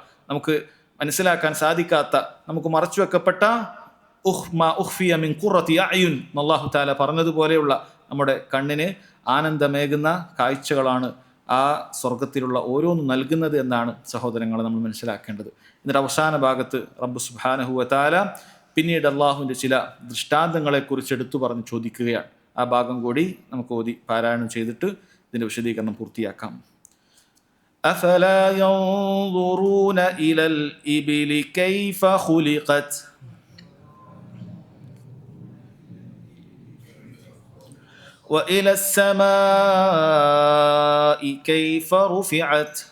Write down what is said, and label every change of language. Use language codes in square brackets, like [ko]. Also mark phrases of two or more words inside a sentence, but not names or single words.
[ml] നമുക്ക് മനസ്സിലാക്കാൻ സാധിക്കാത്ത, നമുക്ക് മറച്ചു വെക്കപ്പെട്ട [ar] أخفي من قرة أعين الله تعالى [ml] പറഞ്ഞതുപോലെയുള്ള നമ്മുടെ കണ്ണിന് ആനന്ദമേകുന്ന കാഴ്ചകളാണ് ആ സ്വർഗത്തിലുള്ള ഓരോന്നും നൽകുന്നത് എന്നാണ് സഹോദരങ്ങളെ നമ്മൾ മനസ്സിലാക്കേണ്ടത്. എന്നിട്ട് അവസാന ഭാഗത്ത് [ar] رب سبحانه وتعالى [ml] പിന്നീട് അള്ളാഹുവിൻ്റെ ചില ദൃഷ്ടാന്തങ്ങളെക്കുറിച്ച് എടുത്തു പറഞ്ഞ് ചോദിക്കുകയാണ്. ആ ഭാഗം കൂടി നമുക്ക് ഓതി പാരായണം ചെയ്തിട്ട് ഇതിൻ്റെ വിശദീകരണം പൂർത്തിയാക്കാം. [ar] أفلا ينظرون إلى الإبل كيف خلقت وإلى السماء كيف رفعت